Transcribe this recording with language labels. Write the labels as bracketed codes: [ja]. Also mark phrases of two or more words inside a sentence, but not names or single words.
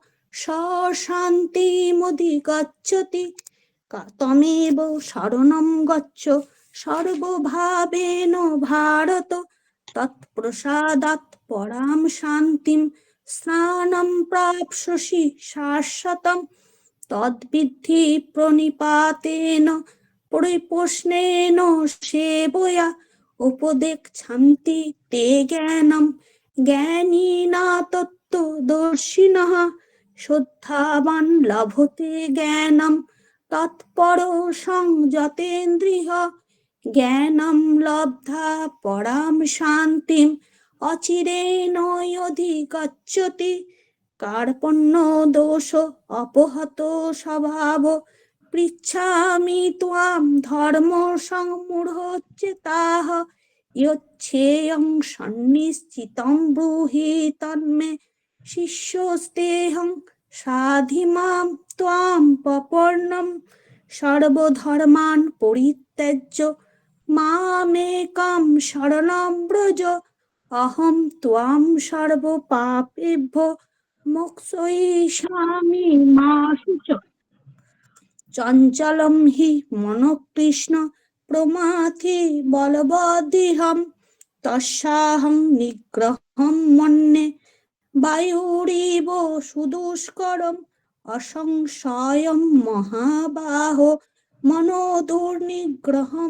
[sa] শান্তিমধিগচ্ছতি তমেব শরণং গচ্ছ সর্বভাবেন ভারত তৎপ্রসাদাৎ পরাম শান্তিম স্নানম প্রাপ্স্যসি শাশ্বতম তদ্বিদ্ধি প্রণিপাতেন পরিপ্রশ্নেন সেবয়া উপদেক্ষান্তি তে জ্ঞানম জ্ঞানীনা তত্ত্বদর্শিনঃ শ্রদ্ধাবান লভতে জ্ঞানম তৎপর সংযতেন্দ্রিয় জ্ঞানম লব্ধা পরাম শান্তিম অচিরেণাধিগচ্ছতি কার্পণ্য দোষ অপহত স্বভাব পৃচ্ছামি ত্বাম ধর্ম সংমূঢ়চেতাঃ যচ্ছেয়ং সন্নিশ্চিতং ব্রূহি তন্মে শিষ্যস্তেহং সাধিমাম ত্বাম পপর্ণম সর্বধর্মান পরিত্যজ্য মামেকং শরণং ব্রজ অহম ত্বাং সর্বপাপেভ্যো মোক্ষয়িষ্যামি মা শুচঃ চঞ্চলম হি মনঃ কৃষ্ণ প্রমাথি বলবদ্দিহম তস্যাহং নিগ্রহং মন্যে বায়ুরিব সুদুষ্করম অসংশয়ম মহাবাহো মনোদুর্নিগ্রহম